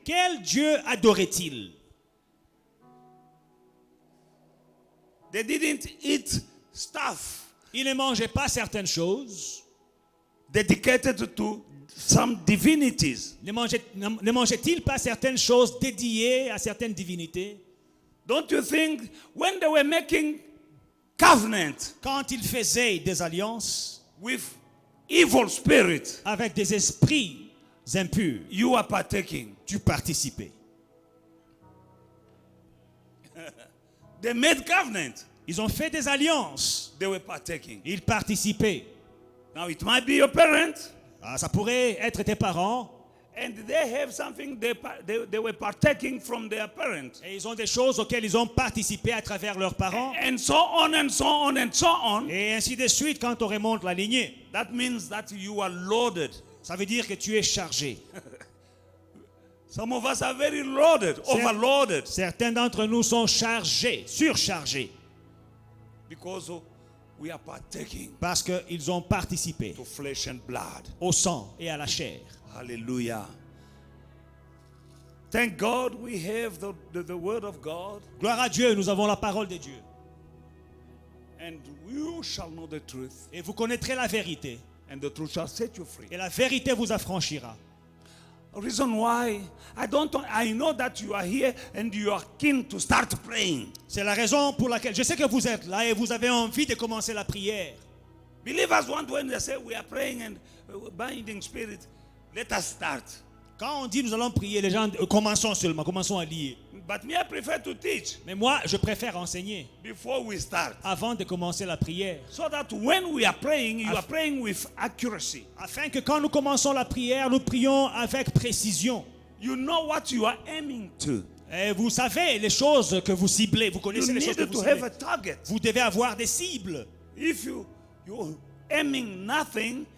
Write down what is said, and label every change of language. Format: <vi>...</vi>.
<fr>Quel Dieu adoraient-ils?</fr> <en>They didn't eat stuff.</en> <fr>Ils ne mangeaient pas certaines choses.</fr> <en>Dedicated to some divinities.</en> <fr>Ne mangeaient-ils pas certaines choses dédiées à certaines divinités?</fr> <en>Don't you think when they were making covenant,</en> <fr>quand ils faisaient des alliances</fr> <en>with evil spirits,</en> <fr>avec des esprits impurs,</fr> <en>you are partaking.</en> <fr>Tu participais.</fr> <en>They made covenant.</en> <fr>Ils ont fait des alliances.</fr> <en>They were partaking.</en> <fr>Ils participaient.</fr> <en>Now it might be your parents.</en> <fr>Ça pourrait être tes parents.</fr> <en>And they have something they were partaking from their parents.</en> <fr>Et ils ont des choses auxquelles ils ont participé à travers leurs parents.</fr> <en>And so on and so on and so on.</en> <fr>Et ainsi de suite quand on remonte la lignée.</fr> <en>That means that you are loaded.</en> <fr>Ça veut dire que tu es chargé.</fr> <en>Some of us are very loaded, overloaded.</en> <fr>Certains d'entre nous sont chargés, surchargés.</fr> <en>Because we are partaking.</en> <fr>Parce qu'ils ont participé</fr> <en>to flesh and blood.</en> <fr>Au sang et à la chair.</fr> <en>Hallelujah. Thank God we have the word of God.</en> <fr>Gloire à Dieu, nous avons la parole de Dieu.</fr> <en>And you shall know the truth.</en> <fr>Et vous connaîtrez la vérité.</fr> <en>And the truth shall set you free.</en> <fr>Et la vérité vous affranchira.</fr> <en>Reason why I know that you are here and you are keen to start praying.</en> <fr>C'est la raison pour laquelle je sais que vous êtes là et vous avez envie de commencer la prière.</fr> <en>Believers want when they say we are praying and binding spirit, let us start.</en> <fr>Quand on dit nous allons prier, les gens commençons à lier.</fr> <en>But me, I prefer to teach.</en> <fr>Mais moi, je préfère enseigner</fr> <en>before we start.</en> <fr>Avant de commencer la prière.</fr> <en>So that when we are praying, you are praying with accuracy.</en> <fr>Afin que quand nous commençons la prière, nous prions avec précision.</fr> <en>You know what you are aiming to.</en> <fr>Et vous savez les choses que vous ciblez. Vous connaissez les choses que vous ciblez.</fr> <en>Have a target.</en> <fr>Vous devez avoir des cibles.</fr> <en>If you're aiming nothing,</en>